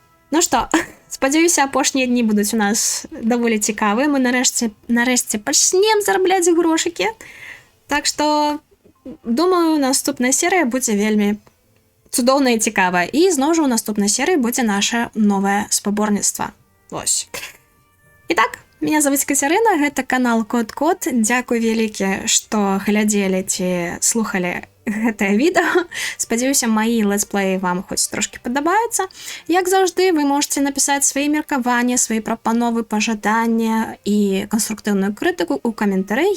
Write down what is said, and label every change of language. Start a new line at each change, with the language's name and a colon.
Belarusian: Ну што, спадзяюся, апошнія дні будуць у нас даволі цікавыя. Мы нарэшце пачнем зарабляць грошыкі. Так што, думаю, наступная серыя будзе вельмі цудоўная і цікавая. І зноў жа ў наступнай серыі будзе наша новае спаборніцтва. Вось.
Russian: Итак, меня зовут Катерина,
Belarusian: гэта канал Кот-Кот. Дзякуй вялікі, што глядзелі ці слухалі гэтае відэо. Спадзяюся, маі летсплеі вам хоць трошкі падабаюцца. Як заўжды, вы можете напісаць свае меркаванні, свае прапановы, пажаданні і канструктыўную крытыку ў каментары.